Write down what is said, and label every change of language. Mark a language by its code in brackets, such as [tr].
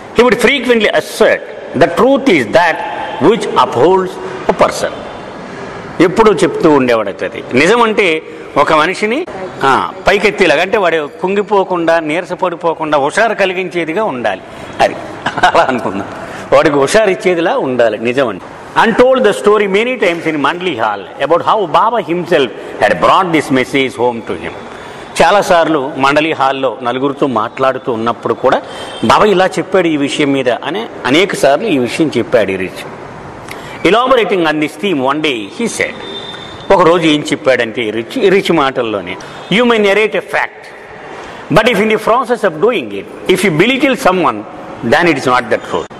[en] He would frequently assert the truth is that which upholds a person. [te] ఎప్పుడు చెప్తూ ఉండేవాడు. అది నిజం అంటే ఒక మనిషిని పైకెత్తేలాగా, అంటే వాడు కుంగిపోకుండా, నీరసపడిపోకుండా హుషారు కలిగించేదిగా ఉండాలి. అది అలా అనుకుందాం, వాడికి హుషారు ఇచ్చేదిలా ఉండాలి నిజం అంటే. [en] And told the story many times in Mandli Hall about how Baba himself had brought this message home to him. [te] చాలాసార్లు మండలి హాల్లో నలుగురితో మాట్లాడుతూ ఉన్నప్పుడు కూడా బాబా ఇలా చెప్పాడు ఈ విషయం మీద అని అనేక సార్లు ఈ విషయం చెప్పాడు ఇరిచ్. [en] elaborating on this theme one day he said, [te] ఒకరోజు ఏం చెప్పాడంటే ఇరిచ్ మాటల్లోనే, [en] You may narrate a fact, but if in the process of doing it if you belittle someone then it is not the truth.